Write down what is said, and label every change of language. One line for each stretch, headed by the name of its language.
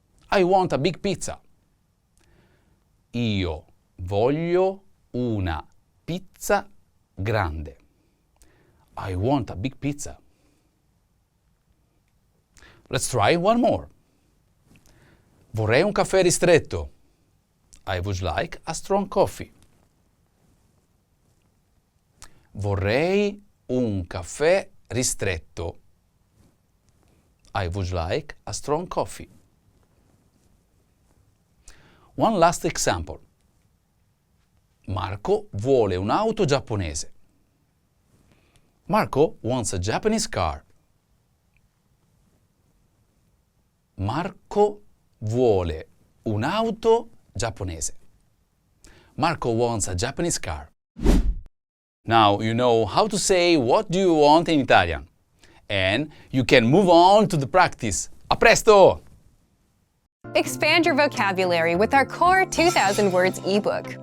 English: I want a big pizza.
Italian: Io voglio una pizza grande.
English: I want a big pizza. Let's try one more.
Italian: Vorrei un caffè ristretto.
English: I would like a strong coffee.
Italian: Vorrei un caffè ristretto.
English: I would like a strong coffee. One last example.
Italian: Marco vuole un'auto giapponese.
English: Marco wants a Japanese car.
Italian: Marco vuole un'auto giapponese.
English: Marco wants a Japanese car. Now you know how to say what do you want in Italian. And you can move on to the practice.
Italian: A presto!
English: Expand your vocabulary with our Core 2000 Words ebook.